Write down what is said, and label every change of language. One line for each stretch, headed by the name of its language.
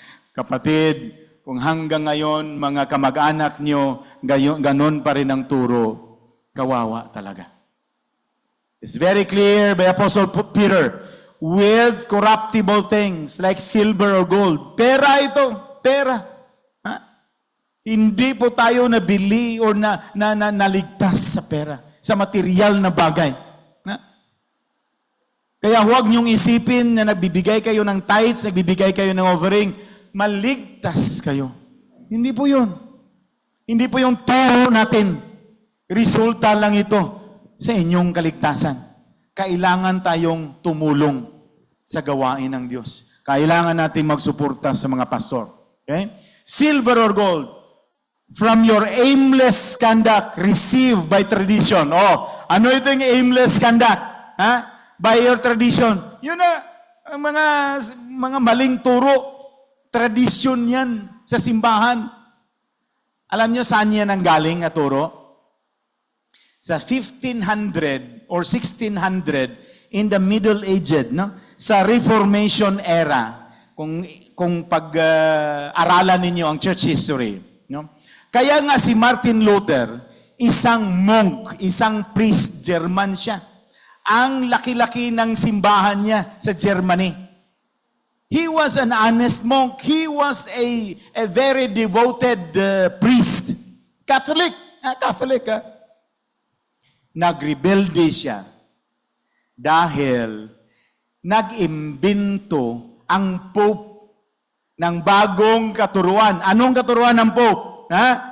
Filipino: Kapatid, kung hanggang ngayon mga kamag-anak nyo, ganon pa rin ang turo, kawawa talaga.
English: It's very clear by Apostle Peter, with corruptible things like silver or gold.
Filipino: Pera ito. pera. Ha? Hindi po tayo nabili or naligtas sa pera, sa material na bagay. Ha? Kaya huwag niyong isipin na nagbibigay kayo ng tithes, nagbibigay kayo ng offering, maligtas kayo. Hindi po yun. Hindi po yung turo natin. Resulta lang ito sa inyong kaligtasan. Kailangan tayong tumulong sa gawain ng Diyos. Kailangan natin magsuporta sa mga pastor. Okay?
English: Silver or gold, from your aimless conduct received by tradition.
Filipino: Oh, ano ito yung aimless conduct? Ha?
English: By your tradition.
Filipino: Yun na, ang mga maling turo. Tradition yan sa simbahan. Alam nyo saan yan ang galing na turo?
English: Sa 1500 or 1600 in the Middle Ages, no?
Filipino: Sa Reformation era, kung pag-aralan ninyo ang church history, no? Kaya nga si Martin Luther, isang monk, isang priest, German siya. Ang laki-laki ng simbahan niya sa Germany.
English: He was an honest monk. He was a very devoted priest. Catholic. Catholic.
Filipino: Nagrebelde siya dahil nag-imbento ang Pope ng bagong katuruan. Anong katuruan ng Pope? Ha?